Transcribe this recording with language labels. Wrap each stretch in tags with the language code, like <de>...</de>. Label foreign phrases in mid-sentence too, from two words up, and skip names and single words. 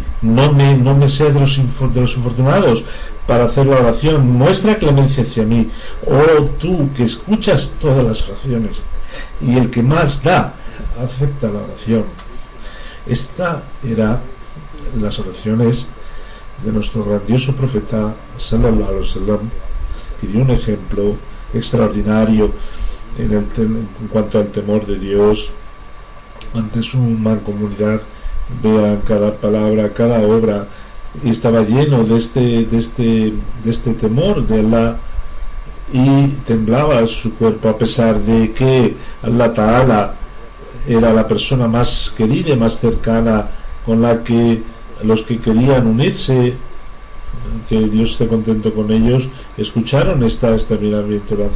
<es>No me seas de los infortunados para hacer la oración, muestra clemencia hacia mí, oh tú que escuchas todas las oraciones, y el que más da, acepta la oración. Esta era las oraciones de nuestro grandioso profeta</es> <ar>صلى الله عليه وسلم,</ar> <es>que dio un ejemplo extraordinario en cuanto al temor de Dios ante su mancomunidad. Vean cada palabra, cada obra, y estaba lleno de este temor de Allah, y temblaba su cuerpo, a pesar de que</es> <ar>الله تعالى</ar> <es>era la persona más querida y más cercana, con la que los que querían unirse, que Dios esté contento con ellos, escucharon esta bienaventuranza.</es>